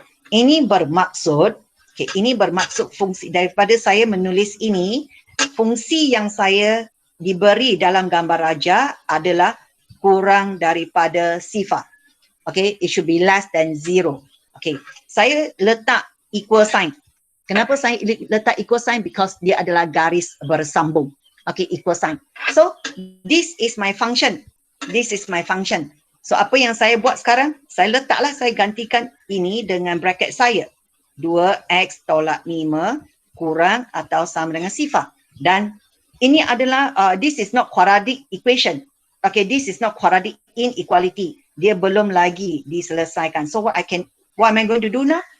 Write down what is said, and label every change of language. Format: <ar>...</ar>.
<ms>Ini bermaksud, okay, ini bermaksud fungsi daripada saya menulis ini, fungsi yang saya diberi dalam gambar raja adalah kurang daripada sifar.</ms> <en>Okay, it should be less than 0.</en> <ms>Okay, saya letak equal sign. Kenapa saya letak equal sign? Because dia adalah garis bersambung.</ms> <en>Okay, equal sign. So, this is my function. This is my function.</en> <ms>So, apa yang saya buat sekarang? Saya letaklah, saya gantikan ini dengan bracket saya. 2X tolak 5 kurang atau sama dengan sifar. Dan ini adalah,</ms> <en>this is not quadratic equation. Okay, this is not quadratic inequality.</en> <ms>Dia belum lagi diselesaikan.</ms> <en>So, what am I going to do now?</en>